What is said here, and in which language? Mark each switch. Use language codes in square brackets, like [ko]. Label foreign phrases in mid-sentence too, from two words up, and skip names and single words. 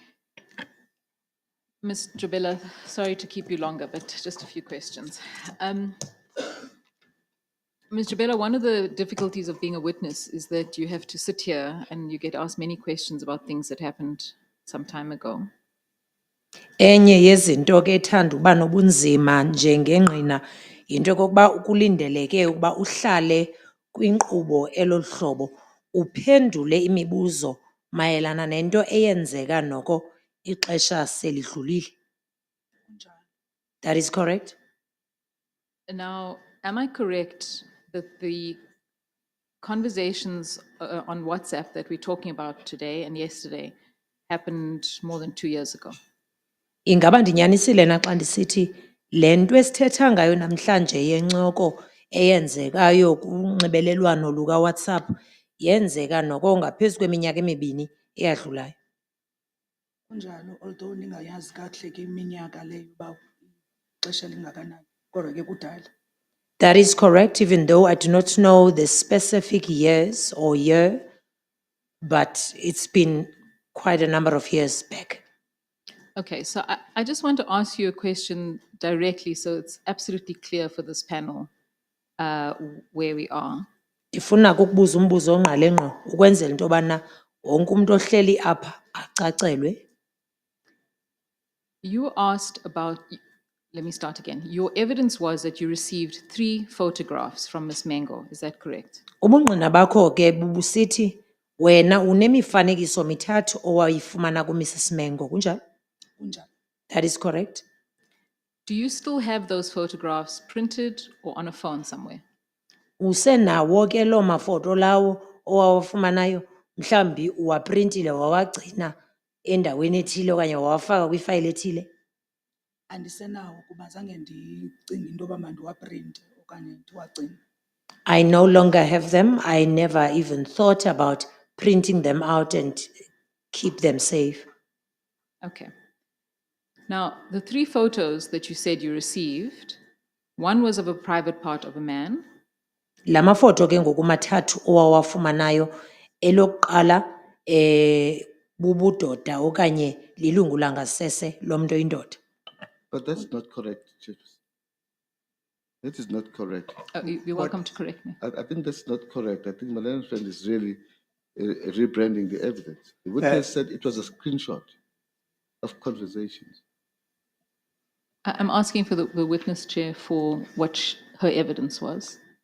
[en] Ms. Jobela, sorry to keep you longer, but just a few questions. Ms. Jobela, one of the difficulties of being a witness is that you have to sit here and you get asked many questions about things that happened some time ago. [xh] Enye yezinto ke ethanda uba nobunzima njengengqina yinto yokokuba kulindeleke ukuba uhlale kwinkqubo elolu hlobo uphendule imibuzo mayelana nento eyenzeka noko ixesha selidlulile. [en] That is correct? Now, am I correct that the conversations on WhatsApp that we're talking about today and yesterday happened more than 2 years ago? [xh] Ingaba ndinyanisile na xa ndisithi le nto esithetha ngayo namhlanje yencoko eyenzekayo kunxibelelwano lukaWhatsApp yenzeka noko ngaphezu kweminyaka emibini eyadlulayo. Kunjalo, although ningayazi kakuhle ke iminyaka leyo uba ixesha lingakanani, kodwa ke kudala. [en] That is correct, even though I do not know the specific years or year, but it's been quite a number of years back. Okay, so I just want to ask you a question directly so it's absolutely clear for this panel where we are. [xh] Ndifuna kukubuza umbuzo ongqale ngqo ukwenzela into yobana wonke umuntu ohleli apha acacelwe. [en] You were asked about, let me start again. Your evidence was that you received 3 photographs from Ms. Mengo, is that correct? [xh] Ubungqina bakho ke bubusithi wena unemifanekiso mithathu owayifumana kuMrs Mengo, kunjalo? Kunjalo. [en] That is correct. Do you still have those photographs printed or on a phone somewhere? [xh] Usenawo ke loo mafoto lawo owawafumanayo mhlawumbi uwaprintile wawagcina endaweni ethile okanye wawafaka kwifayile ethile? Andisenawo kuba zange ndicinge into yoba mandiwaprinte okanye ndiwagcine. [en] I no longer have them. I never even thought about printing them out and keep them safe. Okay. Now, the 3 photos that you said you received, one was of a private part of a man, [xh] La mafoto ke ngoku mathathu owawafumanayo elokuqala bubudoda okanye lilungu langasese lomntu oyindoda. [en] But that's not correct, Chief. That is not correct. you're welcome to correct me. I think that's not correct. I think Malena's friend is really rebranding the evidence. The witness said it was a screenshot of conversations. I'm asking for the witness chair for what her evidence was.